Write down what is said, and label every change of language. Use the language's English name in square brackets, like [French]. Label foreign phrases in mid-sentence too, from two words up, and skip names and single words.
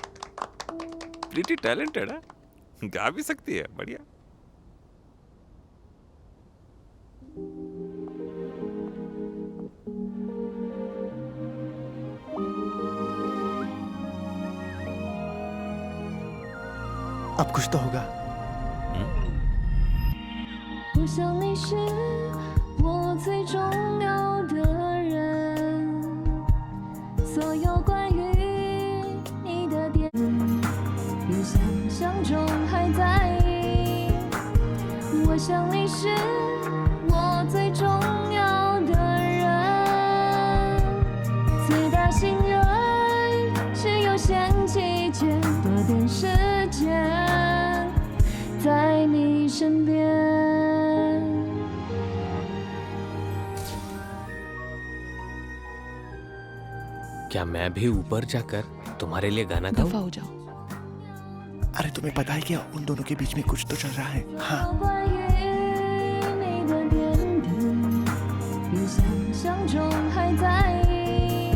[English] pretty talented [Hindi] है, गा भी सकती है, बढ़िया। अब कुछ तो होगा। [Chinese] 我想你是我最重要的人，所有关于你的点比想象中还在意。我想你是我最重要的人，最大信任是有限期间多点时间在你身边。 [Hindi] क्या मैं भी ऊपर जाकर तुम्हारे लिए गाना गाऊं? दफा हो जाओ। अरे तुम्हें पता है क्या, उन दोनों के बीच में कुछ तो चल रहा है। हाँ। [Chinese] 关于你的点滴，比想象中还在意。